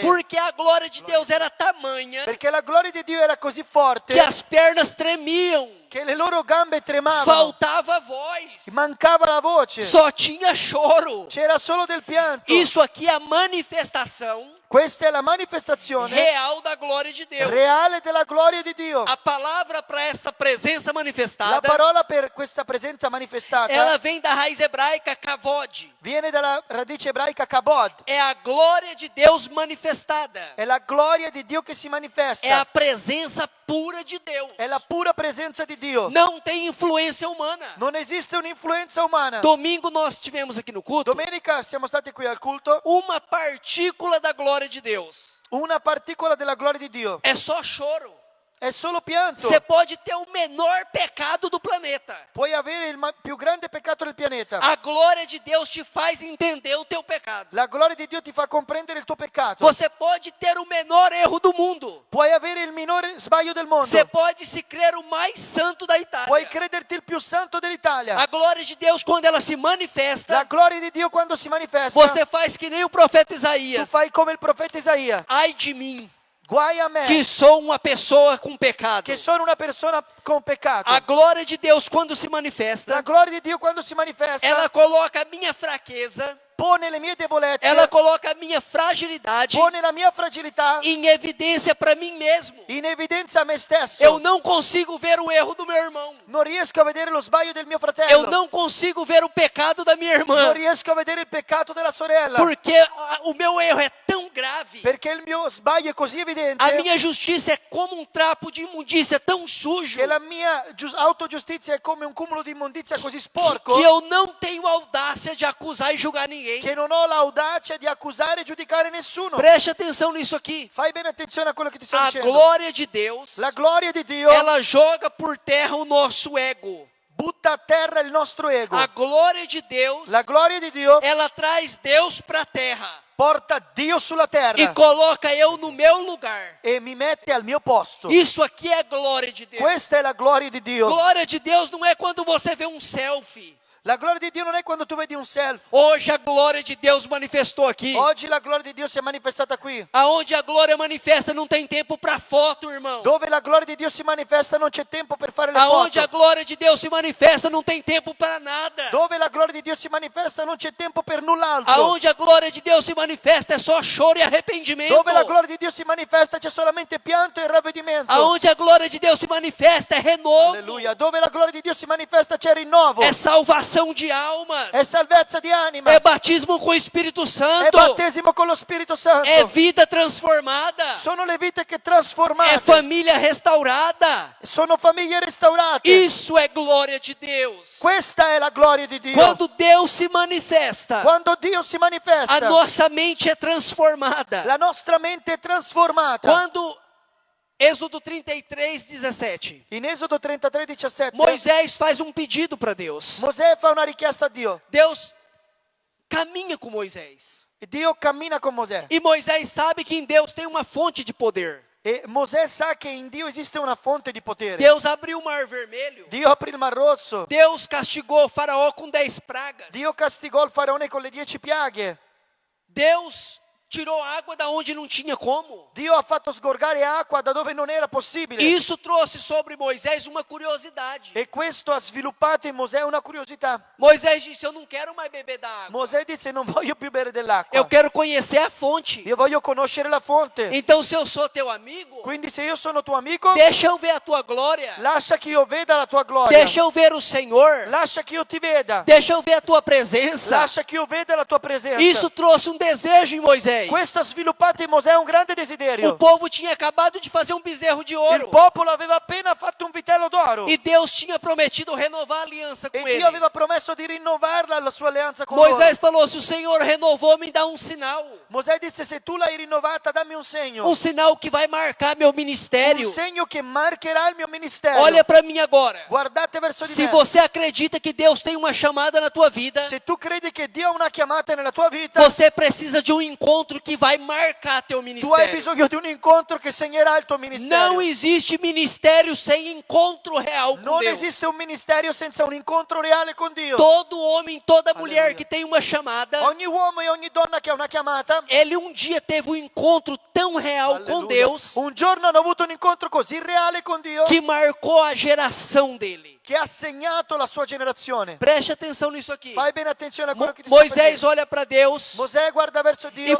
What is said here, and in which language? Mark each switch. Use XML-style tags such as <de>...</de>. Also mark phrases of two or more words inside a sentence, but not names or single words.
<pt>porque a glória de Deus era tamanha</pt> <it>perché la gloria di Dio era così forte</it> <pt>que as pernas tremiam,</pt> <it>che le loro gambe tremavano,</it> <pt>faltava voz,</pt> <it>mancava la voce,</it> <pt>só tinha choro.</pt> <it>c'era solo del pianto.</it> <pt>Isso aqui é a manifestação</pt> <it>Questa è la manifestazione</it> <pt>real da glória de Deus.</pt> <it>reale della gloria di Dio.</it> <pt>A palavra para esta presença</pt> <it>La</it> <pt>manifestada,</pt> <it>parola per questa presenza manifestata</it> <pt>ela vem da raiz hebraica kavod.</pt> <it>viene dalla radice ebraica kabod.</it> <pt>É a glória de Deus manifestada.</pt> <it>È la gloria di Dio che si</it> <pt>É a</pt> <it>manifesta.</it> <pt>presença pura de Deus.</pt> <it>È la pura presenza di Dio.</it> <pt>Não tem influência humana.</pt> <it>Non esiste un'influenza umana.</it> <pt>Domingo nós tivemos aqui no culto</pt> <it>Domenica siamo stati qui al culto.</it> <pt>uma partícula da glória de Deus.</pt> <it>Una particola della gloria di Dio.</it> <pt>É só choro.</pt> <it>È solo pianto.</it> <pt>Você pode ter o menor pecado do planeta.</pt> <it>Puoi avere il più grande peccato del pianeta.</it> <pt>A glória de Deus te faz entender o teu pecado.</pt> <it>La gloria di Dio ti fa comprendere il tuo peccato.</it> <pt>Você pode ter o menor erro do mundo.</pt> <it>Puoi avere il minore sbaglio del mondo.</it> <pt>Você pode se crer o mais santo da</pt> <it>Puoi</it> <pt>Itália.</pt> <it>crederti il più santo dell'Italia.</it> <pt>A glória de Deus, quando ela se</pt> <it>La</it> <pt>manifesta,</pt> <it>gloria di Dio quando si manifesta,</it> <pt>você faz que nem o profeta</pt> <it>tu</it> <pt>Isaías.</pt> <it>fai come il profeta Isaia.</it> <pt>Ai de mim,</pt> <it>Guai a me,</it> <pt>que sou uma pessoa com pecado.</pt> <it>che sono una persona con peccato.</it> <pt>A glória de Deus, quando se</pt> <it>La</it> <pt>manifesta,</pt> <it>gloria di Dio quando si manifesta,</it> <pt>ela coloca a minha fraqueza,</pt> <it>pone le mie debolezze,</it> <pt>ela coloca a minha fragilidade</pt> <it>pone la mia fragilità</it> <pt>em evidência para mim mesmo.</pt> <it>in evidenza a me stesso.</it> <pt>Eu não consigo ver o erro do meu irmão.</pt> <it>Non riesco a vedere lo sbaglio del mio fratello.</it> <pt>Eu não consigo ver o pecado da minha irmã.</pt> <it>Non riesco a vedere il peccato della sorella.</it> <pt>Porque o meu erro é tão grave.</pt> <it>Perché il mio sbaglio è così evidente</it> <pt>A minha justiça é como um trapo de imundícia tão sujo</pt> <it>che la mia autogiustizia è come un cumulo di immondizia così sporco</it> <pt>que eu não tenho audácia de acusar e julgar ninguém.</pt> <it>che non ho l'audacia di accusare e giudicare nessuno.</it> <pt>Preste atenção nisso aqui.</pt> <it>Fai bene attenzione a quello che ti sto</it> <pt>A</pt> <it>dicendo.</it> <pt>glória de Deus,</pt> <it>La gloria di Dio</it> <pt>ela joga por terra o nosso ego.</pt> <it>butta a terra il nostro ego.</it> <pt>A glória de Deus,</pt> <it>La gloria di Dio</it> <pt>ela traz Deus para a terra</pt> <it>porta Dio sulla</it> <pt>e</pt> <it>terra</it> <pt>coloca eu no meu lugar.</pt> <it>e mi mette al mio posto.</it> <pt>Isso aqui é glória de Deus.</pt> <it>Questa è la gloria di Dio.</it> <pt>Glória de Deus não é quando você vê um selfie.</pt> <it>La gloria di Dio non è quando tu vedi un selfie.</it> <pt>Hoje a glória de Deus manifestou aqui.</pt> <it>Oggi la gloria di Dio si è manifestata qui.</it> <pt>Aonde a glória manifesta não tem tempo para foto, irmão.</pt> <it>Dove la gloria di Dio si manifesta non c'è tempo per fare le</it> <pt>Aonde a</pt> <it>foto.</it> <pt>glória de Deus se manifesta não tem tempo para nada.</pt> <it>Dove la gloria di Dio si manifesta non c'è tempo per null'altro.</it> <pt>Aonde a glória de Deus se manifesta é só choro e arrependimento.</pt> <it>Dove la gloria di Dio si manifesta c'è solamente pianto e ravvedimento.</it> <pt>Aonde a glória de Deus se manifesta é renovo.</pt> <it>Alleluia. Dove la gloria di Dio si manifesta c'è rinnovo.</it> <pt>É salvação de almas.</pt> <it>È salvezza di anima.</it> <pt>É batismo com o Espírito</pt> <it>È</it> <pt>Santo.</pt> <it>battesimo con lo Spirito Santo.</it> <pt>É vida transformada.</pt> <it>Sono le vite che</it> <pt>É</pt> <it>trasformate.</it> <pt>família restaurada.</pt> <it>Sono famiglie restaurate.</it> <pt>Isso é glória de Deus.</pt> <it>Questa è la gloria di Dio.</it> <pt>Quando Deus se manifesta,</pt> <it>Quando Dio si</it> <pt>a</pt> <it>manifesta,</it> <pt>nossa mente é transformada.</pt> <it>la nostra mente è trasformata.</it> <pt>Quando Êxodo 33, 17.</pt> <it>In Esodo 33, 17,</it> <pt>Moisés faz um pedido para Deus.</pt> <it>Mosè fa una richiesta a Dio.</it> <pt>Deus caminha com Moisés.</pt> <it>E Dio cammina con Mosè.</it> <pt>E Moisés sabe que em Deus tem uma fonte de poder.</pt> <it>E Mosè sa che in Dio esiste una fonte di potere.</it> <pt>Deus abriu o mar vermelho.</pt> <it>Dio aprì il Mar Rosso.</it> <pt>Deus castigou o faraó com 10 pragas.</pt> <it>Dio castigò il faraone con le 10 piaghe.</it> <pt>Deus tirou água da onde não tinha como.</pt> <it>Dio ha fatto sgorgare acqua da dove non era possibile.</it> <pt>Isso trouxe sobre Moisés uma curiosidade.</pt> <it>E questo ha sviluppato in Mosè una curiosità.</it> <pt>Moisés disse: eu não quero mais beber da água.</pt> <it>Mosè disse: non voglio più bere dell'acqua.</it> <pt>Eu quero conhecer a fonte.</pt> <it>Io voglio conoscere la fonte.</it> <pt>Então, se eu sou teu amigo,</pt> <it>Quindi se io sono tuo amico,</it> <pt>deixa eu ver a tua glória.</pt> <it>lascia che io veda la tua gloria.</it> <pt>Deixa eu ver o Senhor.</pt> <it>Lascia che io ti veda.</it> <pt>Deixa eu ver a tua presença.</pt> <it>Lascia che io veda la tua presenza.</it> <pt>Isso trouxe um desejo em Moisés.</pt> <it>Questo ha sviluppato in Mosè un grande</it> <pt>O</pt> <it>desiderio.</it> <pt>povo tinha acabado de fazer um bezerro de</pt> <it>Il</it> <pt>ouro.</pt> <it>popolo aveva appena fatto un vitello d'oro.</it> <pt>E Deus tinha prometido renovar a aliança</pt> <it>E</it> <pt>com</pt> <it>Dio</it> <pt>ele.</pt> <it>aveva promesso di rinnovarla la sua alleanza con loro.</it> <pt>Moisés falou: se o Senhor renovou, me dá um sinal.</pt> <it>Mosè disse: se tu l'hai rinnovata, dammi un segno.</it> <pt>Um sinal que vai marcar meu ministério.</pt> <it>Un segno che marcherà il mio ministero.</it> <pt>Olha para mim agora.</pt> <it>Guardate verso di</it> <pt>Se</pt> <it>me.</it> <pt>você acredita que Deus tem uma chamada na tua vida,</pt> <it>Se tu credi che Dio ha una chiamata nella tua vita,</it> <pt>você precisa de um encontro que vai marcar teu</pt> <it>tu hai</it> <pt>ministério.</pt> <it>bisogno di un incontro che segnerà il tuo ministero.</it> <pt>Não existe ministério sem encontro real com</pt> <it>Non</it> <pt>Deus.</pt> <it>esiste un ministero senza un incontro reale con Dio.</it> <pt>Todo homem, toda mulher Aleluia. que tem uma chamada,</pt> <it>Ogni uomo e ogni donna che ha una chiamata,</it> <pt>ele um dia teve um encontro tão real com</pt> <it>Alleluia,</it> <pt>Deus</pt> <it>un giorno hanno avuto un incontro così reale con Dio</it> <pt>que marcou a geração dele.</pt> <it>che ha segnato la sua generazione.</it> <pt>Preste atenção nisso aqui.</pt> <it>Fai bene attenzione a quello che ti sto per</it> <pt>Moisés</pt> <it>dire.</it> <pt>olha para Deus</pt> <it>Mosè guarda verso</it> <pt>e</pt> <it>Dio,</it>